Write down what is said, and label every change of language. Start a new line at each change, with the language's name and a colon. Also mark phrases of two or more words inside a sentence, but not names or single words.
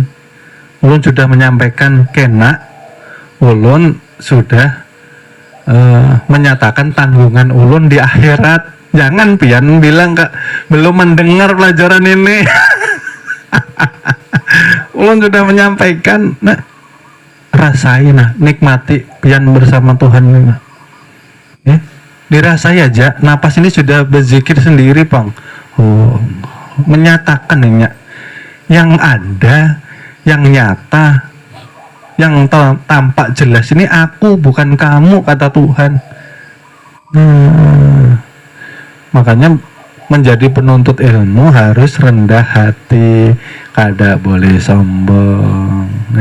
Indonesian: Ulun sudah menyampaikan kena, ulun sudah menyatakan tanggungan ulun di akhirat. Jangan pian bilang kak belum mendengar pelajaran ini. Ulun sudah menyampaikan. Nah, rasain, nikmati pian bersama Tuhan ini. Dirasai aja. Napas ini sudah berzikir sendiri, Bang. Menyatakan ini yang ada, yang nyata, yang tampak jelas ini aku, bukan kamu, kata Tuhan. Makanya menjadi penuntut ilmu harus rendah hati, kada boleh sombong.